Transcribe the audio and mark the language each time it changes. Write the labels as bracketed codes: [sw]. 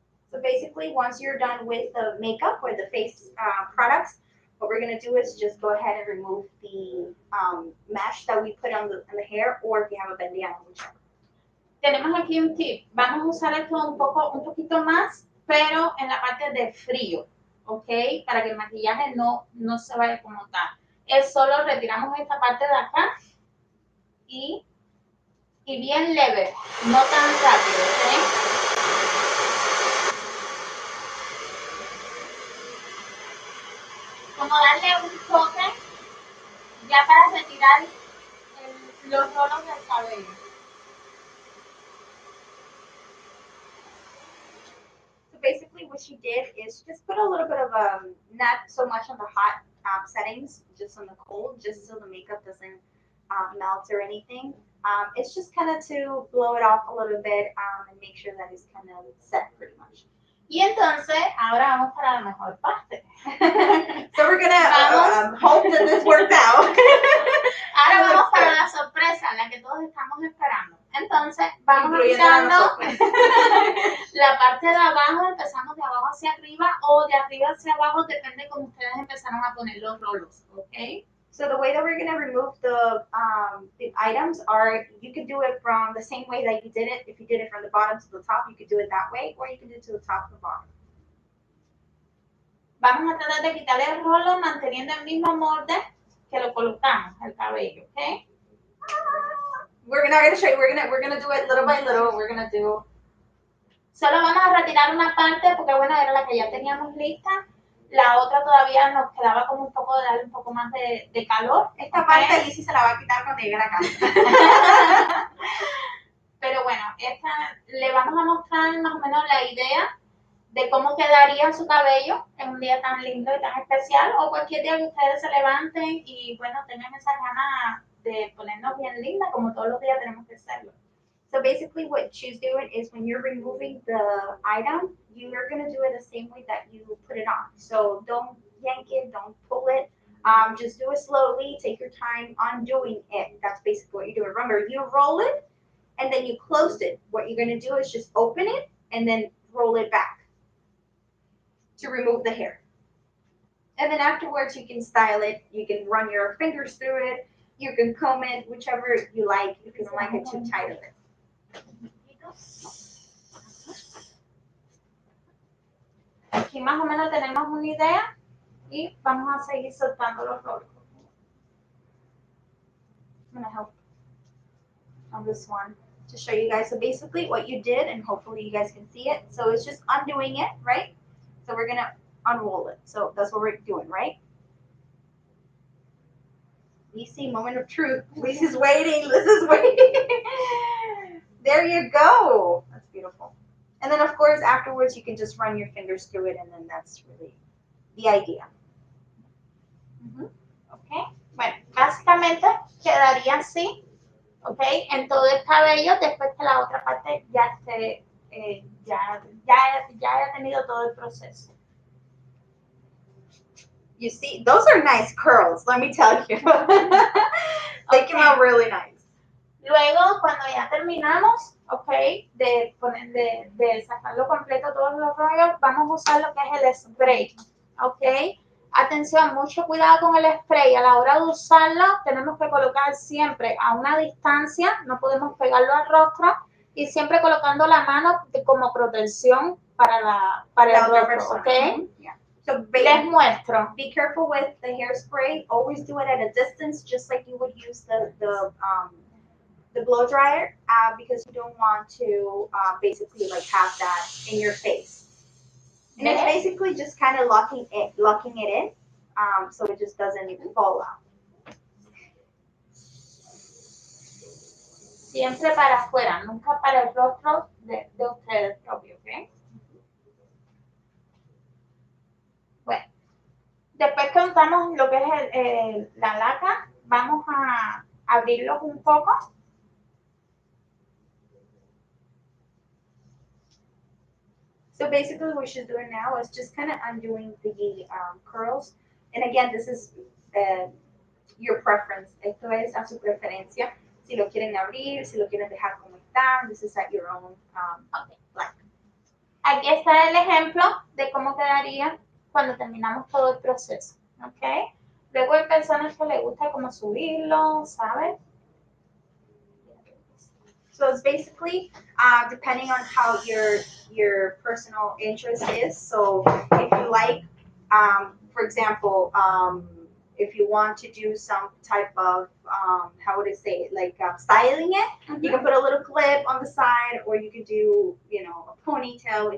[en] So basically, once you're done with the makeup or the face products, what we're going to do is just go ahead and remove the mesh that we put on the hair, or if you have a bandana, whichever. [es] Tenemos aquí un tip. Vamos a usar esto un poquito más, pero en la parte de frío, ¿ok? Para que el maquillaje no se vaya como tal. Es solo retiramos esta parte de acá y bien leve, no tan rápido, ¿ok? Como darle un toque ya para retirar los rolos del cabello. [en] So basically, what she did is just put a little bit of not so much on the hot settings, just on the cold, just so the makeup doesn't melt or anything. It's just kind of to blow it off a little bit and make sure that it's kind of set pretty much. [es] Y entonces, ahora vamos para la mejor parte. [en] So we're gonna hope that this worked out. [es] Ahora vamos para la sorpresa, la que todos estamos esperando. Entonces, vamos quitando la parte de abajo, empezamos de abajo hacia arriba o de arriba hacia abajo, depende cómo ustedes empezaron a poner los rolos, ¿ok? [en] So the way that we're gonna remove the items are, you could do it from the same way that you did it. If you did it from the bottom to the top, you could do it that way, or you can do it to the top to the bottom. [es] Vamos a tratar de quitar el rolo manteniendo el mismo molde que lo colocamos, el cabello, ¿ok? [en] We're not gonna show you. We're gonna do it little by little. We're gonna do. [es] Solo vamos a retirar una parte porque bueno, era la que ya teníamos lista. La otra todavía nos quedaba como un poco de darle un poco más de calor. Esta ¿ok? parte Lizzy se la va a quitar cuando llegue a la casa. Pero bueno, esta le vamos a mostrar más o menos la idea de cómo quedaría su cabello en un día tan lindo y tan especial, o cualquier día que ustedes se levanten y bueno, tengan esas ganas de ponernos bien lindas, como todos los días tenemos que hacerlo. [en] So basically what she's doing is when you're removing the item, you're going to do it the same way that you put it on. So don't yank it, don't pull it. Just do it slowly, take your time on doing it. That's basically what you're doing. Remember, you roll it and then you close it. What you're going to do is just open it and then roll it back to remove the hair. And then afterwards you can style it. You can run your fingers through it. You can comb it, whichever you like, if you don't like it too tight of it. [es] Aquí más o menos tenemos una idea y vamos a seguir soltando los rolos. [en] I'm gonna help on this one to show you guys. So basically what you did, and hopefully you guys can see it. So it's just undoing it, right? So we're gonna unroll it. So that's what we're doing, right? Lizzy, moment of truth. Lizzie's waiting. Liz is waiting. There you go. That's beautiful. And then of course afterwards you can just run your fingers through it, and then that's really the idea. [es] ¿Ok? Bueno, básicamente quedaría así, ¿ok? En todo el cabello, después que la otra parte ya esté, ya haya tenido todo el proceso. [en] You see, those are nice curls, let me tell you. They came out really nice. [es] Luego, cuando ya terminamos, ¿ok? De sacarlo completo todos los rollos, vamos a usar lo que es el spray, ¿ok? Atención, mucho cuidado con el spray. A la hora de usarlo, tenemos que colocar siempre a una distancia, no podemos pegarlo al rostro, y siempre colocando la mano como protección para el rostro, ¿ok? [en] Yeah. So [es] Les muestro. [en] be careful with the hairspray. Always do it at a distance, just like you would use the blow dryer, because you don't want to basically like have that in your face. And it's basically just kind of locking it in, so it just doesn't even fall out. [es] Siempre para afuera, nunca para el rostro de ustedes propio, ¿ok? Bueno, después que untamos lo que es la laca, vamos a abrirlos un poco. [en] So basically what she's doing now is just kind of undoing the curls. And again, this is your preference. [es] Esto es a su preferencia. Si lo quieren abrir, si lo quieren dejar como está, [en] this is at your own like. [es] Aquí está el ejemplo de cómo quedaría cuando terminamos todo el proceso, ¿ok? Luego hay personas que les gusta como subirlo, ¿sabes? [en] So it's basically depending on how your personal interest is. So if you like, for example, if you want to do some type of how would I say it, like styling it, you can put a little clip on the side, or you could do, a ponytail.